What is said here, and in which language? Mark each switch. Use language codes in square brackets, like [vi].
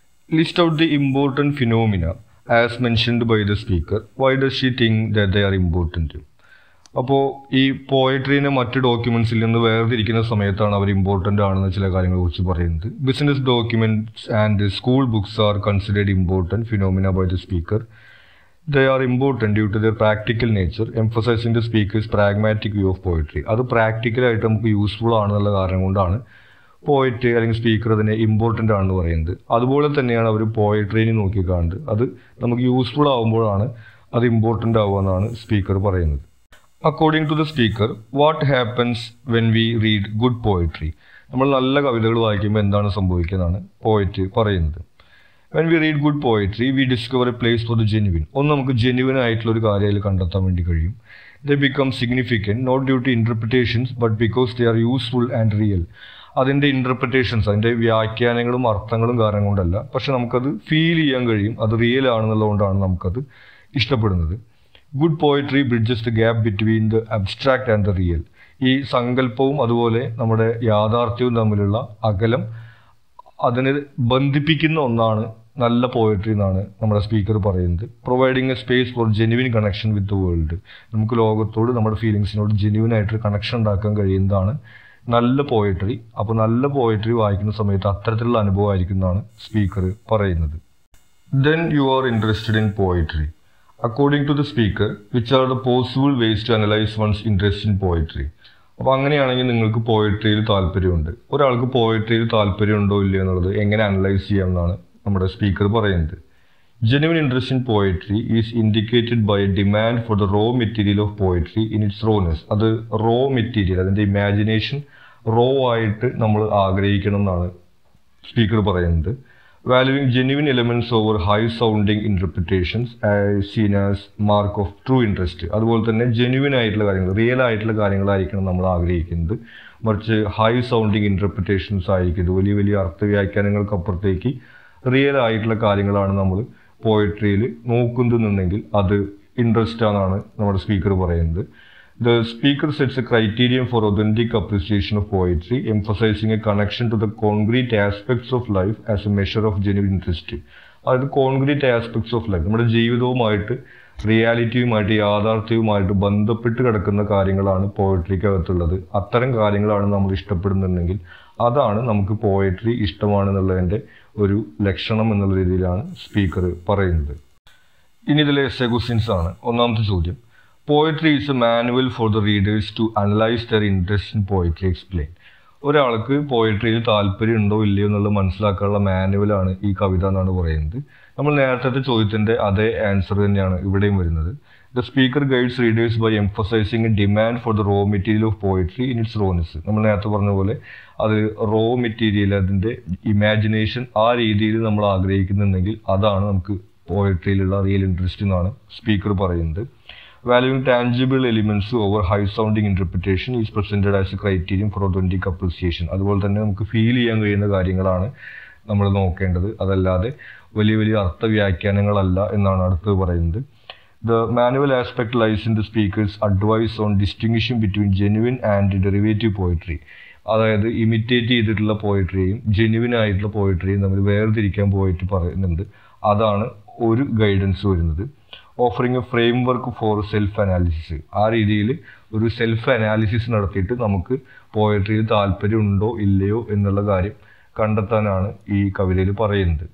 [en] List out the important phenomena as mentioned by the speaker. Why does she think that they are important? [ml] അപ്പോൾ ഈ പോയട്രീനെ മറ്റ് ഡോക്യുമെൻറ്റ്സിൽ നിന്ന് വേർതിരിക്കുന്ന സമയത്താണ് അവർ ഇമ്പോർട്ടൻ്റ് ആണെന്ന് ചില കാര്യങ്ങളെ കുറിച്ച് പറയുന്നത്. [en] Business documents and school books are considered important phenomena by the speaker. They are important due to their practical nature, emphasizing the speaker's pragmatic view of poetry. [ml] അത് പ്രാക്ടിക്കലായിട്ട് നമുക്ക് യൂസ്ഫുൾ ആണെന്നുള്ള കാരണം കൊണ്ടാണ് പോയറ്റ് അല്ലെങ്കിൽ സ്പീക്കർ അതിനെ ഇമ്പോർട്ടൻ്റ് ആണെന്ന് പറയുന്നത്. അതുപോലെ തന്നെയാണ് അവർ പോയട്രീനെ നോക്കിക്കാണുന്നത്. അത് നമുക്ക് യൂസ്ഫുൾ ആകുമ്പോഴാണ് അത് ഇമ്പോർട്ടൻ്റ് ആവുക എന്നാണ് സ്പീക്കർ പറയുന്നത്. [en] According to the speaker, what happens when we read good poetry? [ml] നമ്മൾ നല്ല കവിതകൾ വായിക്കുമ്പോൾ എന്താണ് സംഭവിക്കുന്നതാണ് പോയറ്റ് പറയുന്നത്. [en] When we read good poetry, we discover a place for the genuine. [ml] ഒന്ന് നമുക്ക് ജെന്യുവൻ ആയിട്ടുള്ള ഒരു കാര്യം അതിൽ കണ്ടെത്താൻ വേണ്ടി കഴിയും. [en] They become significant not due to interpretations but because they are useful and real. [ml] അതിൻ്റെ ഇൻ്റർപ്രിറ്റേഷൻസ്, അതിൻ്റെ വ്യാഖ്യാനങ്ങളും അർത്ഥങ്ങളും കാരണം കൊണ്ടല്ല, പക്ഷെ നമുക്കത് ഫീൽ ചെയ്യാൻ കഴിയും, അത് റിയൽ ആണെന്നുള്ളതുകൊണ്ടാണ് നമുക്കത് ഇഷ്ടപ്പെടുന്നത്. [en] Good poetry bridges the gap between the abstract and the real. [ml] ഈ സങ്കല്പവും അതുപോലെ നമ്മുടെ യാഥാർത്ഥ്യവും തമ്മിലുള്ള അകലം അതിനെ ബന്ധിപ്പിക്കുന്ന ഒന്നാണ് നല്ല പോയട്രി എന്നാണ് നമ്മുടെ സ്പീക്കർ പറയുന്നത്. [en] Providing a space for genuine connection with the world. [ml] നമുക്ക് ലോകത്തോട് നമ്മുടെ ഫീലിങ്സിനോട് ജെന്യുവിൻ ആയിട്ട് കണക്ഷൻ ഉണ്ടാക്കാൻ കഴിയുന്നതാണ് നല്ല പോയട്രി. അപ്പോൾ നല്ല പോയട്രി വായിക്കുന്ന സമയത്ത് അത്തരത്തിലുള്ള അനുഭവമായിരിക്കും എന്നാണ് സ്പീക്കർ പറയുന്നത്. [en] Then you are interested in poetry. According to the speaker, which are the possible ways to analyze one's interest in poetry? [ml] അപ്പോൾ അങ്ങനെയാണെങ്കിൽ നിങ്ങൾക്ക് പോയട്രിയിൽ താല്പര്യമുണ്ട്. ഒരാൾക്ക് പോയട്രിയിൽ താല്പര്യമുണ്ടോ ഇല്ലയോ എന്നുള്ളത് എങ്ങനെ അനലൈസ് ചെയ്യാമെന്നാണ് നമ്മുടെ സ്പീക്കർ പറയുന്നത്. [en] Genuine interest in poetry is indicated by a demand for the raw material of poetry in its rawness. [ml] അത് റോ മെറ്റീരിയൽ, അതിൻ്റെ ഇമാജിനേഷൻ റോ ആയിട്ട് നമ്മൾ ആഗ്രഹിക്കണം എന്നാണ് സ്പീക്കർ പറയുന്നത്. [en] Valuing genuine elements over high sounding interpretations as seen as mark of true interest. [ml] അതുപോലെ തന്നെ genuine ആയിട്ടുള്ള കാര്യങ്ങൾ, റിയൽ ആയിട്ടുള്ള കാര്യങ്ങളായിരിക്കണം നമ്മൾ ആഗ്രഹിക്കുന്നത്. മറിച്ച് ഹൈ സൗണ്ടിങ് ഇന്റർപ്രിറ്റേഷൻസ് ആയിരിക്കും. വലിയ വലിയ അർത്ഥവ്യാഖ്യാനങ്ങൾക്കപ്പുറത്തേക്ക് റിയൽ ആയിട്ടുള്ള കാര്യങ്ങളാണ് നമ്മൾ പോയട്രിയിൽ നോക്കുന്നുണ്ടെങ്കിൽ അത് ഇൻട്രസ്റ്റ് ആണെന്നാണ് നമ്മുടെ സ്പീക്കർ പറയുന്നത്. [en] The speaker sets a criterion for authentic appreciation of poetry, emphasizing a connection to the concrete aspects of life as a measure of genuine interest. [ml] അതായത് [en] concrete aspects of life, [ml] നമ്മുടെ ജീവിതവുമായിട്ട് റിയാലിറ്റിയുമായിട്ട് യാഥാർത്ഥ്യവുമായിട്ട് ബന്ധപ്പെട്ട് കിടക്കുന്ന കാര്യങ്ങളാണ് പോയട്രിക്കകത്തുള്ളത്. അത്തരം കാര്യങ്ങളാണ് നമ്മൾ ഇഷ്ടപ്പെടുന്നുണ്ടെങ്കിൽ അതാണ് നമുക്ക് പോയട്രി ഇഷ്ടമാണെന്നുള്ളതിൻ്റെ ഒരു ലക്ഷണം എന്നുള്ള രീതിയിലാണ് സ്പീക്കർ പറയുന്നത്. ഇനി ഇതിലെ എസ്സേ ക്വസ്റ്റ്യൻസ് ആണ്. ഒന്നാമത്തെ ചോദ്യം, [en] Poetry is a manual for the readers to analyse their interest in poetry explain. [ml] ഒരാൾക്ക് പോയട്രിയിൽ താല്പര്യം ഉണ്ടോ ഇല്ലയോ എന്നുള്ളത് മനസ്സിലാക്കാനുള്ള മാനുവലാണ് ഈ കവിത എന്നാണ് പറയുന്നത്. നമ്മൾ നേരത്തെ ചോദ്യത്തിൻ്റെ അതേ ആൻസർ തന്നെയാണ് ഇവിടെയും വരുന്നത്. [en] The speaker guides readers by emphasising a demand for the raw material of poetry in its rawness. [ml] നമ്മൾ നേരത്തെ പറഞ്ഞ പോലെ അത് റോ മെറ്റീരിയൽ, അതിൻ്റെ ഇമാജിനേഷൻ ആ രീതിയിൽ നമ്മൾ ആഗ്രഹിക്കുന്നുണ്ടെങ്കിൽ അതാണ് നമുക്ക് പോയട്രിയിലുള്ള റിയൽ ഇൻട്രസ്റ്റ് എന്നാണ് സ്പീക്കർ പറയുന്നത്. [en] Valuing tangible elements over high-sounding interpretation is presented as a criterion for authentic appreciation. [ml] അതുപോലെ തന്നെ നമുക്ക് ഫീൽ ചെയ്യാൻ കഴിയുന്ന കാര്യങ്ങളാണ് നമ്മൾ നോക്കേണ്ടത്, അതല്ലാതെ വലിയ വലിയ അർത്ഥവ്യാഖ്യാനങ്ങളല്ല എന്നാണ് അടുത്ത് പറയുന്നത്. [en] The manual aspect lies in the speaker's advice on distinguishing between genuine and derivative poetry. [ml] അതായത് ഇമിറ്റേറ്റ് ചെയ്തിട്ടുള്ള പോയട്രിയും ജെന്യുവിൻ ആയിട്ടുള്ള പോയട്രിയും തമ്മിൽ വേർതിരിക്കാൻ പോയിട്ട് പറയുന്നുണ്ട്. അതാണ് ഒരു ഗൈഡൻസ് വരുന്നത്. [en] Offering a framework for self analysis. [ml] ആ രീതിയിൽ ഒരു സെൽഫ് അനാലിസിസ് നടത്തിയിട്ട് നമുക്ക് പോയട്രിയിൽ താല്പര്യം ഉണ്ടോ ഇല്ലയോ എന്നുള്ള കാര്യം കണ്ടെത്താനാണ് ഈ കവിതയിൽ പറയുന്നത്.